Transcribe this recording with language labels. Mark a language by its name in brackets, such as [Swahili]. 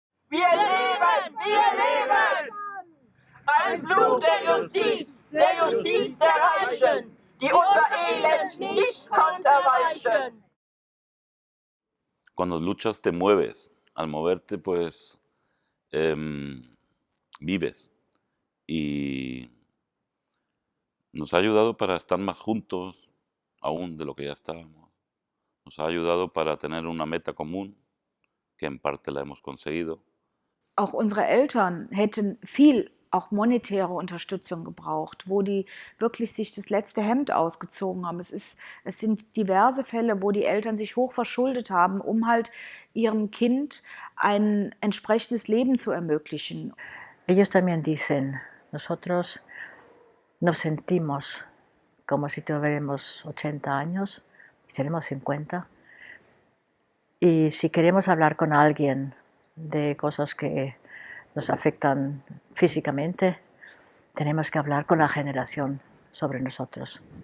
[German] Wir leben! Wir leben! Ein Fluch der Justiz der Reichen, die unser Elend nicht konnte weichen. [Spanish] Cuando luchas te mueves, al moverte pues vives y nos ha ayudado para estar más juntos aún de lo que ya estábamos. Nos ha ayudado para tener una meta común, que en parte la hemos conseguido. [German] Auch unsere Eltern hätten viel auch monetäre Unterstützung gebraucht, wo die wirklich sich das letzte Hemd ausgezogen haben. Es sind diverse Fälle, wo die Eltern sich hoch verschuldet haben, um halt ihrem Kind ein entsprechendes Leben zu ermöglichen. [Spanish] Ellos también dicen, nosotros nos sentimos como si tuviéramos 80 años, y tenemos 50, y si queremos hablar con alguien de cosas que nos afectan físicamente, tenemos que hablar con la generación sobre nosotros.